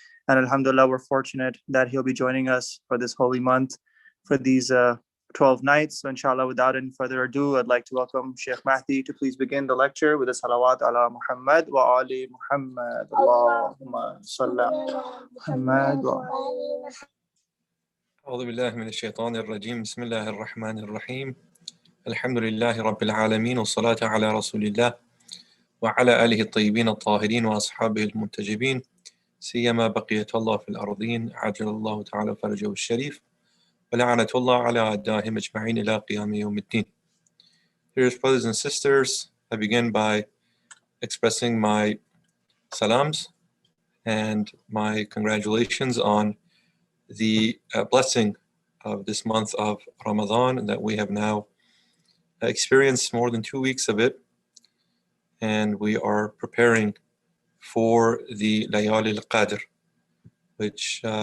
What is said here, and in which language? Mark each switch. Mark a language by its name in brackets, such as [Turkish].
[English] And alhamdulillah, we're fortunate that he'll be joining us for this holy month, for these 12 nights. So inshallah, without any further ado, I'd like to welcome Sheikh Mahdi to please begin the lecture with a salawat [Arabic] ala Muhammad wa ali Muhammad. Allahumma salli ala Muhammad wa ali. أعوذ بالله من الشيطان الرجيم بسم الله الرحمن الرحيم الحمد لله رب العالمين والصلاة على رسول الله وعلى آله الطيبين الطاهرين وأصحابه المنتجبين سيما بقية الله في الأرضين عجل الله تعالى فرجه الشريف ولعنة الله على أعدائهم أجمعين إلى قيام يوم الدين. [English] Dear brothers and sisters, I begin by expressing my salams and my congratulations on the blessing of this month of Ramadan, that we have now experienced more than 2 weeks of it, and we are preparing for the Layali al-Qadr, which